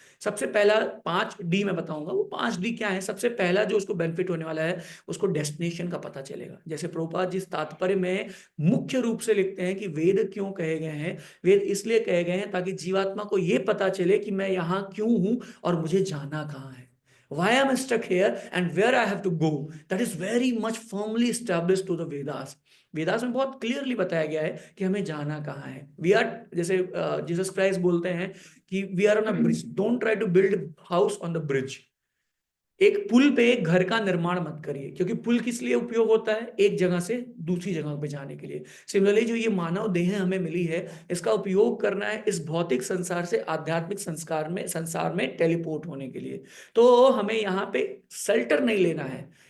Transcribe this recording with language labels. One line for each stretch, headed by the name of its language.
Hindi: सबसे पहला 5 D मैं बताऊंगा, वो 5 D क्या है। सबसे पहला जो उसको बेनिफिट होने वाला है, उसको डेस्टिनेशन का पता चलेगा। जैसे प्रभुपाद जी तात्पर्य में मुख्य रूप से लिखते हैं कि वेद क्यों कहे गए हैं? वेद इसलिए कहे गए हैं ताकि जीवात्मा को यह पता चले कि मैं यहां क्यों हूं और मुझे जाना कहां है।
English: Why am I stuck here and where I have to go? That is very much firmly established to the Vedas.
Hindi: Vedas में बहुत क्लियरली बताया गया है कि हमें जाना कहाँ है।
English: We are, जैसे Jesus Christ बोलते हैं कि we are on a bridge, don't try to build house on the bridge.
Hindi: एक पुल पे एक घर का निर्माण मत करिए, क्योंकि पुल किस लिए उपयोग होता है? एक जगह से दूसरी जगह पे जाने के लिए। सिमिलरली जो ये मानव देह हमें मिली है, इसका उपयोग करना है इस भौतिक संसार से आध्यात्मिक संसार में टेलीपोर्ट होने के लिए। तो हमें यहाँ पे शेल्टर नहीं लेना है,